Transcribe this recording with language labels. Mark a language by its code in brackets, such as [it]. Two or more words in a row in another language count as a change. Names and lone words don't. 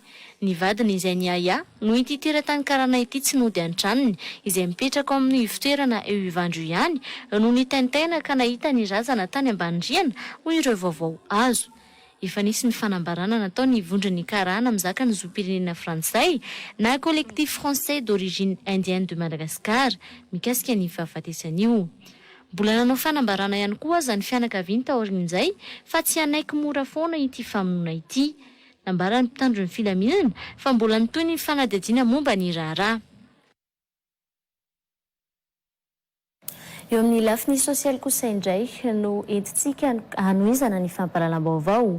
[mg] Ny vadiny izay ny aya no ity teratany karana ity tsy nody an-tranony izay mipetraka ao amin'ny ivitoerana eo ivandro ihany no nitaintaina ka nahita ny razana tany ambany riana ho ireo vaovao azo. Efa nisy ny fanambarana natao ny vondron'ny karana mizaka ny zopirenena frantsay na [fr] collectif français d'origine indienne de Madagascar [mg] mikasika ny fahafatesana io. Mbola nanao fanambarana ihany koa aza ny fianakaviany taorian'izay fa tsy hanaiky mora foana ity famonoana ity. Nambarany mpitandron'ny filaminana fa mbola nitoy ny fanadihadiana momba ny raharaha. Eo amin'ny lafiny sosialy kosa indray no entintsika hanohizana ny fampahalalam-baovao.